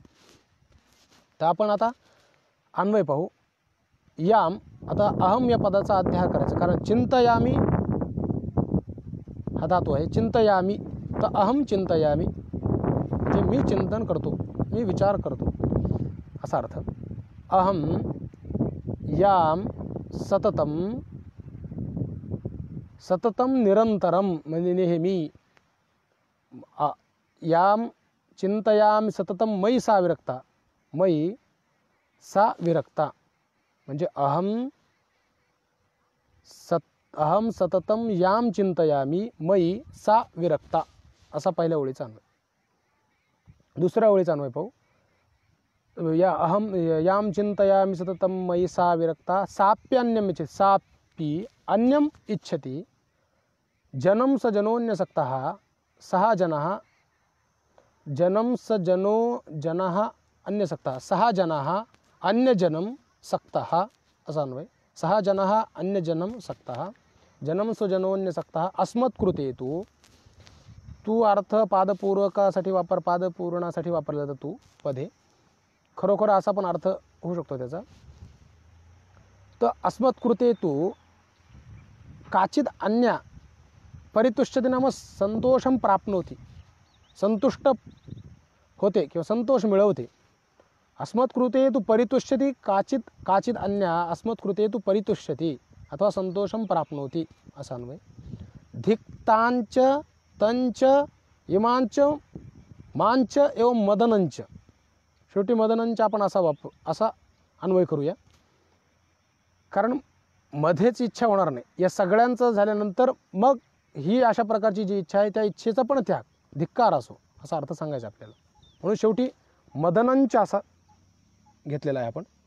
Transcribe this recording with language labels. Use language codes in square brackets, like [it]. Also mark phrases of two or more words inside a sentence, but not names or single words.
[mr] तर आपण आता अन्वय पाहू. याम, आता अहम या पदाचा अध्याय करायचा, कारण चिंतयामी हा धातू आहे. चिंतयामी, तर [sa] अहम चिंतयामी [mr] म्हणजे मी चिंतन करतो, मी विचार करतो असा अर्थ. [sa] अहम याम सततम, सततम निरंतरम [mr] म्हणजे नेहमी. [sa] याम चिंतयामी सततम मयि सा विरक्ता, मयि सा विरक्ता म्हणजे अहम सततम याम चिंतयामी मयि सा विरक्ता [mr] असा पहिल्या ओळीचा अन्वय. दुसऱ्या ओळीचा अन्वय पाहू. [sa] या अहम याम चिंतयामी सततम मयि सा विरक्ता साप्यन्यम इच्छति, सापि अन्यम इच्छति जनम स जनोन्यसक्तः सः जनः, जनम स जनो जनः अन्यसक्तः सः जनः अन्यजनम सक्तः [mr] असा अन्वय. [sa] सः जनः अन्यजनम सक्तः जनम स जनोन्यसक्तः अस्मत् कृते तु, [mr] तू अर्थ पादपूर्वकासाठी पादपूर्णासाठी वापरला जातो तू पदे. खरोखर असा पण अर्थ होऊ शकतो त्याचा. [sa] तर अस्मत् कृते तू काचित अन्या परितुष्यते नाम संतोषम प्राप्नोति, [mr] संतुष्ट होते किंवा संतोष मिळवते. [sa] अस्मत् कृते तू परितुष्यति काचित अन्या अस्मत् कृते तू परितुष्यति अथवा संतोषम प्राप्नोति [mr] असा अन्वय. [sa] धिक्तांच तंच इमांच मांच एवं मदनंच. [mr] शेवटी मदनंच आपण असा अन्वय करूया, कारण मध्येच इच्छा होणार नाही. या सगळ्यांचं झाल्यानंतर मग ही अशा प्रकारची जी इच्छा आहे त्या इच्छेचा पण त्याग, धिक्कार असो असा अर्थ सांगायचा आपल्याला. म्हणून शेवटी मदनंच असा घेतलेला आहे आपण.